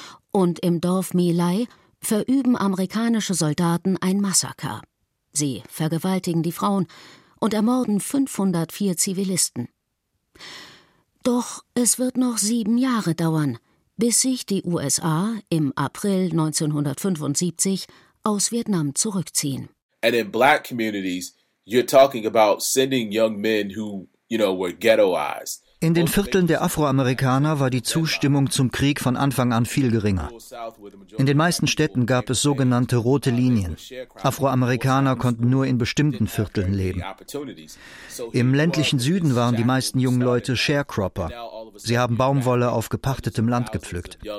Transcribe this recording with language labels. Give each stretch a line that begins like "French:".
German: Und im Dorf My Lai verüben amerikanische Soldaten ein Massaker. Sie vergewaltigen die Frauen und ermorden 504 Zivilisten. Doch es wird noch 7 Jahre dauern, bis sich die USA im April 1975 aus Vietnam zurückziehen.
English: And in black communities, you're talking about sending young men who, you know, were ghettoized.
German: In den Vierteln der Afroamerikaner war die Zustimmung zum Krieg von Anfang an viel geringer. In den meisten Städten gab es sogenannte rote Linien. Afroamerikaner konnten nur in bestimmten Vierteln leben. Im ländlichen Süden waren die meisten jungen Leute Sharecropper. Sie haben Baumwolle auf gepachtetem Land gepflückt.